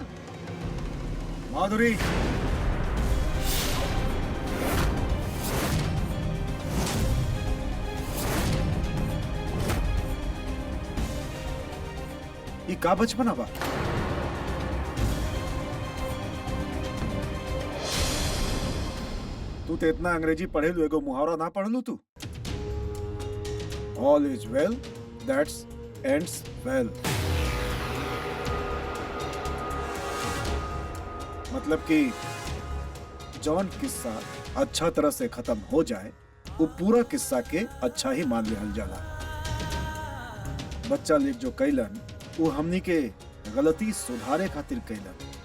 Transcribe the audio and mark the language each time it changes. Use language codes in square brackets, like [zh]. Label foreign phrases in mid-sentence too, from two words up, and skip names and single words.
[bho] माधुरी, ये का बचपना बा? तू तो इतना अंग्रेजी पढ़े लू, एगो मुहावरा ना पढ़ लू तू? [en] All is well that ends well. [bho] मतलब कि जौन किस्सा अच्छा तरह से खत्म हो जाए वो पूरा किस्सा के अच्छा ही मान लिहल जाला। बच्चा लोग जो कैलन वो हमनी के गलती सुधारे खातिर कैलन।